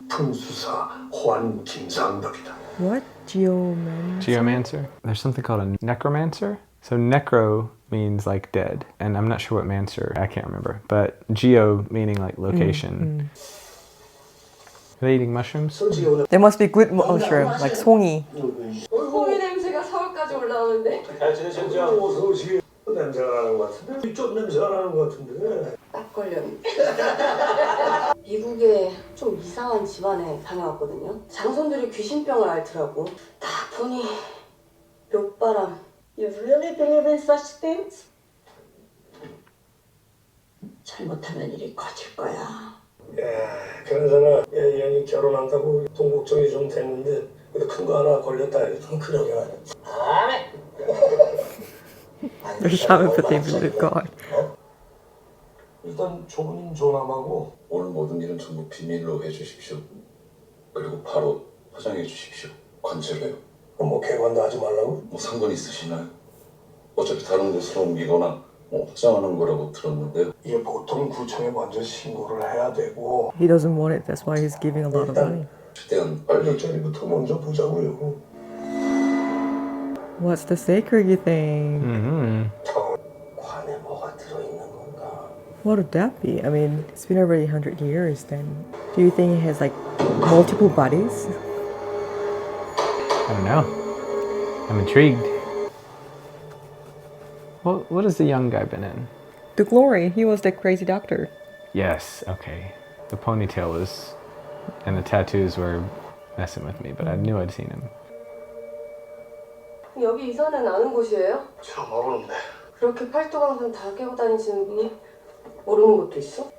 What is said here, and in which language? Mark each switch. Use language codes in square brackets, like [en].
[ko] 풍수사 호안 김상덕이다. [en] What? Geoman? Geomancer. There's something called a necromancer. So necro means like dead, and I'm not sure what mancer. I can't remember. But geo meaning like location. Are they eating mushrooms? [ko] 솔직히 오늘 [en] There must be good mushroom, like 송이. [ko] 홍이 냄새가 서울까지 올라오는데. 잘 지내셨죠? 어서 오시게. 냄새가 나는 것 같은데? 이쪽 냄새가 나는 것 같은데? 딱 걸렸네. 미국에 좀 이상한 집안에 다녀왔거든요. 장손들이 귀신병을 앓더라고. 딱 보니 묘바람. [en] You really believe in such things? [ko] 잘못하면 일이 커질 거야. 그나저나 얘 결혼한다고 돈 걱정이 좀 됐는데 근데 큰 거 하나 걸렸다 해도 그러게 말이야. [en] The shaman put them in God. [ko] 일단 조부님 조남하고 오늘 모든 일은 전부 비밀로 해주십시오. 그리고 바로 화장해 주십시오. 관제로 해요. 뭐 개관도 하지 말라고? 뭐 상관 있으시나요? 어차피 다른 곳으로 옮기거나 화장하는 거라고 들었는데요. 이게 보통 구청에 먼저 신고를 해야 되고 [en] He doesn't want it. That's why he's giving a lot of money. [ko] 최대한 빨리 자리부터 먼저 보자고요. [en] What's the sacred thing? [ko] 관에 뭐가 들어있는 건가? [en] What would that be? I mean, it's been already 100 years then. Do you think it has like multiple bodies? I don't know. I'm intrigued. What has the young guy been in? The Glory, he was the crazy doctor. Yes, okay. The ponytail was, and the tattoos were messing with me, but I knew I'd seen him. [ko] 여기 이사는 아는 곳이에요? 처음 와보는데 그렇게 팔도강산 다 깨고 다니시는 분이 모르는 곳도 있어?